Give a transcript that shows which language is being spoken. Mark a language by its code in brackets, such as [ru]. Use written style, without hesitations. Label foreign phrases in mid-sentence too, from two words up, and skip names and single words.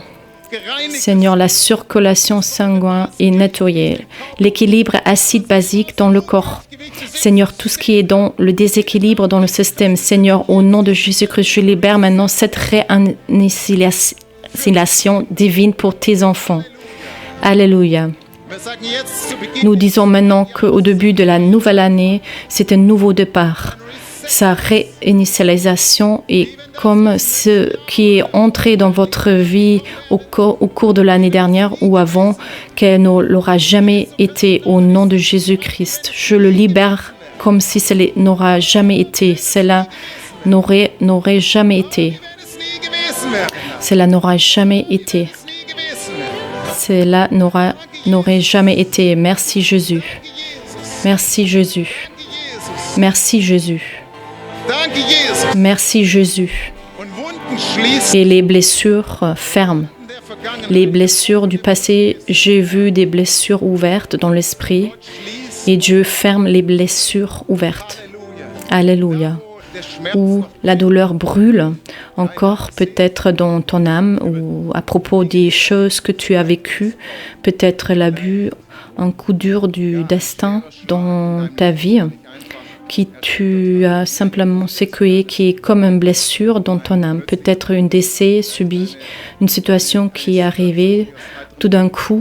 [fr] Seigneur, la circulation sanguine est nettoyée. L'équilibre acide-basique dans le corps. Seigneur, tout ce qui est dans le déséquilibre dans le système. Seigneur, au nom de Jésus-Christ, je libère maintenant cette réinitialisation divine pour tes enfants. Alléluia. [de] Wir sagen jetzt zu Beginn [fr] Nous disons maintenant qu'au début de la nouvelle année, c'est un nouveau départ. Sa réinitialisation est comme ce qui est entré dans votre vie au cours de l'année dernière ou avant, qu'elle ne l'aura jamais été au nom de Jésus-Christ. Je le libère comme si cela n'aura jamais été. Cela n'aurait jamais été. [de] es nie gewesen wäre. [fr] Cela n'aura jamais été. [de] Nie gewesen wäre. [fr] Cela n'aurait jamais été. Merci Jésus. Merci Jésus. Merci Jésus. [de] Danke, Jesus. [fr] Merci Jésus. [de] Und Wunden schließen [fr] Et les blessures ferment. [de] der Vergangenheit. [fr] Les blessures du passé, j'ai vu des blessures ouvertes dans l'esprit [de] Schließt. [fr] et Dieu ferme les blessures ouvertes. [de] Halleluja. [fr] Alléluia. [de] Der Schmerz [fr] Où la douleur brûle encore peut-être dans ton âme ou à propos des choses que tu as vécues, peut-être l'abus, un coup dur du destin dans ta vie qui tu as simplement secoué, qui est comme une blessure dans ton âme, peut-être un décès subi, une situation qui est arrivée tout d'un coup.